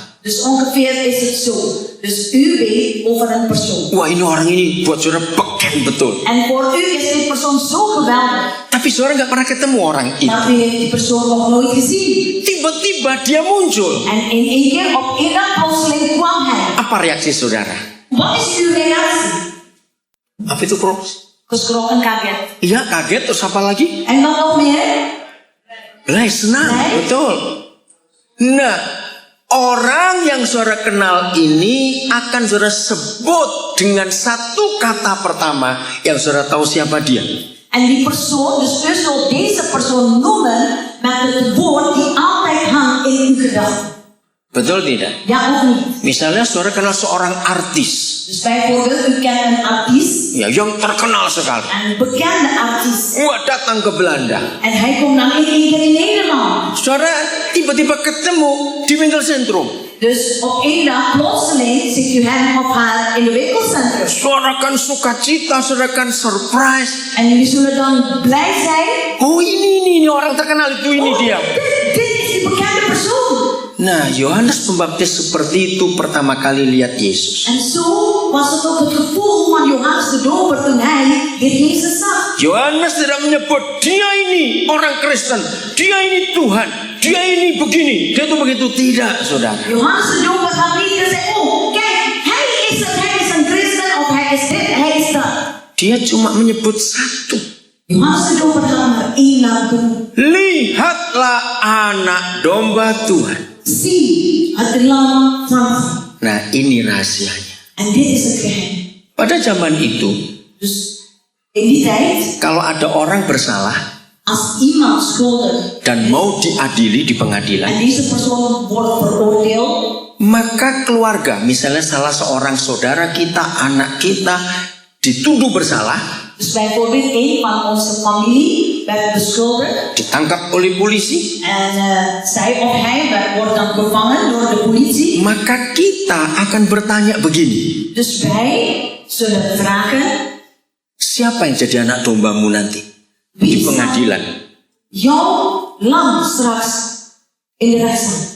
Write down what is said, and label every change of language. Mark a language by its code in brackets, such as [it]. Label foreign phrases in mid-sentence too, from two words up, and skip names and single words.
[nl] Dus ongeveer is het zo. Dus u weet over een persoon. [id] wah ini orang ini buat saudara beken betul. [nl] En voor u is die persoon zo geweldig. [id] Tapi saudara nggak pernah ketemu orang itu. [nl] Maar u heeft die persoon nog nooit gezien. [id] Tiba-tiba dia muncul. [nl] En in één keer op één dag plotseling kwam hij. [id] Apa reaksi saudara? [nl] Wat is uw reactie? [id] Apa itu, Bro? [nl] Geschrokken, kaget. [id] Iya, kaget, terus apa lagi? [nl] En dan nog meer? [id] Lah, senang, Baik. betul. Nah, orang yang saudara kenal ini akan saudara sebut dengan satu kata pertama yang saudara tahu siapa dia. [nl] En die persoon, dus u zult deze persoon noemen met het woord die altijd hangt in uw gedachten. [id] Betul tidak? [nl] Ja of niet? [id] Misalnya saudara kenal seorang artis, [nl] Dus bijvoorbeeld, u kent een artiest, [id] ya, yang terkenal sekali. [nl] een bekende artiest. [id] Wah, datang ke Belanda. [nl] En hij komt dan in één keer in Nederland. [id] Saudara tiba-tiba ketemu di winkelcentrum. [nl] Dus op één dag plotseling ziet u hem of haar in de winkelcentrum. [id] Saudara kan sukacita, saudara kan surprise. [nl] En jullie zullen dan blij zijn. [id] Oh, ini orang terkenal itu, ini [nl] Oh, [id] dia. [nl] dit is die bekende persoon. [id] Nah, Yohanes Pembaptis seperti itu pertama kali lihat Yesus. [nl] En zo was het ook het gevoel van Johannes de Doper toen hij Heer Jezus zag. [id] Yohanes tidak menyebut dia ini orang Kristen, dia ini Tuhan, dia ini begini, dia itu begitu, tidak, saudara. [nl] Johannes de Doper had niet gezegd, oh kijk, hij is het, hij is een christen of hij is dit, hij is dat. [id] Dia cuma menyebut satu. [nl] Johannes de Doper had maar één naam genoemd. [id] Lihatlah anak domba Tuhan. [nl] Zie het lam van God. [id] Nah, ini rahasianya. [nl] En dit is het geheim. [id] Pada zaman itu, [nl] Dus in die tijd, [id] kalau ada orang bersalah [nl] als iemand schuldig [id] dan mau diadili di [nl] en [id] pengadilan, [nl] deze persoon wordt veroordeeld, [id] maka keluarga, misalnya salah seorang saudara kita, anak kita dituduh bersalah, [nl] dus bijvoorbeeld een van onze familie werd beschuldigd [id] ditangkap oleh polisi, [nl] en zij of hij wordt dan gevangen door de politie. [id] maka kita akan bertanya begini, [nl] Dus wij zullen vragen, [id] siapa yang jadi anak dombamu nanti di [nl] wie zal [id] pengadilan? [nl] jouw lam straks in de rechtszaal?